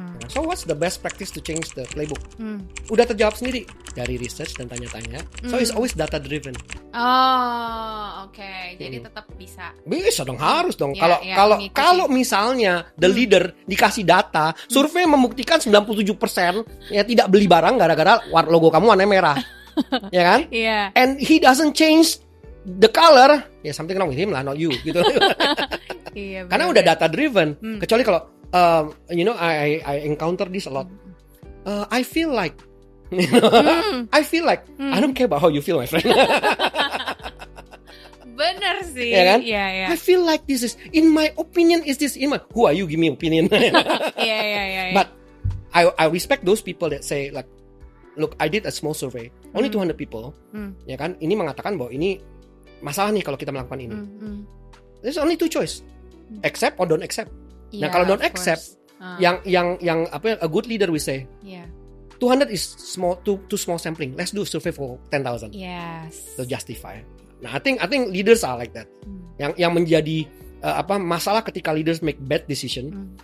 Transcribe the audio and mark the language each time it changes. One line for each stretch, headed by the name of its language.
English: So what's the best practice to change the playbook?
Indonesian: Udah terjawab sendiri dari research dan tanya-tanya.
English: So it's always data driven.
Indonesian: Oh, oke. Jadi tetap bisa. Bisa dong, harus dong. Ya, Kalau misalnya the leader dikasih data, survei membuktikan 97% ya tidak beli barang gara-gara logo kamu warna merah. Ya kan? Iya.
English: And he doesn't change the color, ya something wrong with him lah, not you gitu.
Indonesian: Iya, Karena udah
English: data driven.
Indonesian: Kecuali kalau
English: I encounter this a lot. I feel like I don't care about how you feel, my friend.
Indonesian: Bener sih. Ya kan? Iya.
English: I feel like this is, in my opinion, is this in my, who are you give me opinion?
Indonesian: Iya.
English: But I respect those people that say like, look, I did a small survey, only 200 people,
Indonesian: ya kan? Ini mengatakan bahwa ini masalah nih kalau kita melakukan ini.
English: There's only two choice, accept or don't accept. Nah kalau don't accept,
Indonesian: yang apa?
English: A good leader will say, 200 is small, too small sampling. Let's do a survey for 10,000. Yes. To justify. Nah, I think leaders are like that.
Indonesian: Yang menjadi masalah ketika
English: leaders make bad decision.